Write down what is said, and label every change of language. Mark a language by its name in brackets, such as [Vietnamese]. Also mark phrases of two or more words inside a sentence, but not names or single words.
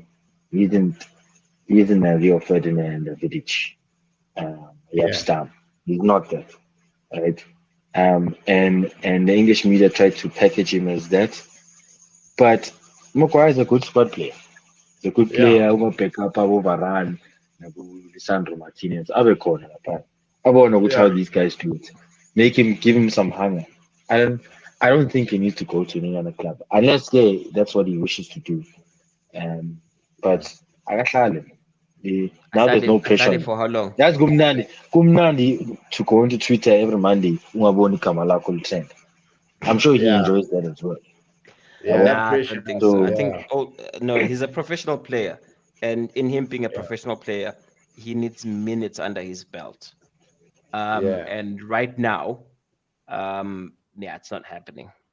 [English] He isn't a Rio Ferdinand, a Vidic, Jaap yeah, Stam. He's not that, right? And the English media tried to package him as that, but Maguire is a good squad player. He's a good yeah, player. Uma back up, [Zulu] abo Varane, nabo Lisandro Martinez, abe khona lapha. Abona ukuthi [English] yeah. how these guys do it. Give him some hunger. I don't, I don't think he needs to go to any other club unless that's what he wishes to do. Um, but akahlale. Now there's no pressure [Zulu] Atlali [English] on him. for how long? That's kumnandi to go into Twitter every Monday. [Zulu] Ungaboni igama lakho litrend. [English] I'm sure he Yeah, enjoys that as well. yeah, [Zulu] Yabo. [English] that Nah, I pressure. don't think so. I So think Yeah, no, he's a professional player, and in him being a yeah, professional player, he needs minutes under his belt. yeah, And right now, yeah, it's not happening.